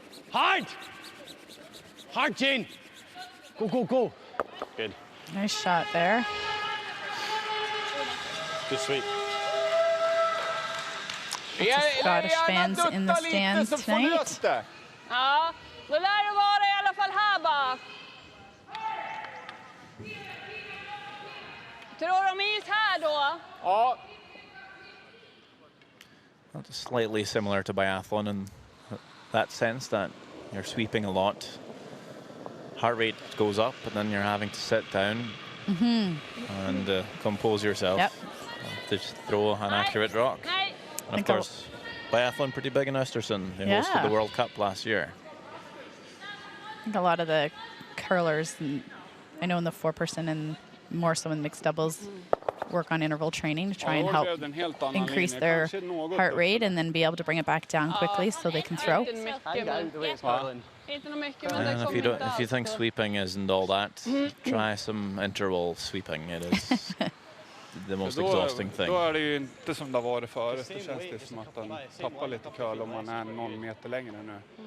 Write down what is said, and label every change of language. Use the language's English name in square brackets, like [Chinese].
[English] Hard. Hard, Jane. Go, go, go. Good. Nice shot there. Good sweep. Scottish fans in the stands tonight. [Swedish] Ja, då lär det vara i alla fall här bak. Tror de is här då? Ja. [English] That's slightly similar to biathlon in that sense that you're sweeping a lot. Heart rate goes up, and then you're having to sit down and compose yourself to throw an accurate rock. And of course, biathlon pretty big in Östersund. They hosted the World Cup last year. I think a lot of the curlers, and I know in the 4-person and more so in mixed doubles, work on interval training to try and help increase their heart rate and then be able to bring it back down quickly so they can throw. And if you think sweeping isn't all that, try some interval sweeping. It is the most exhausting thing. [Swedish] Då är det ju inte som det har varit förut. Det känns det som att man tappar lite curl om man är någon meter längre nu.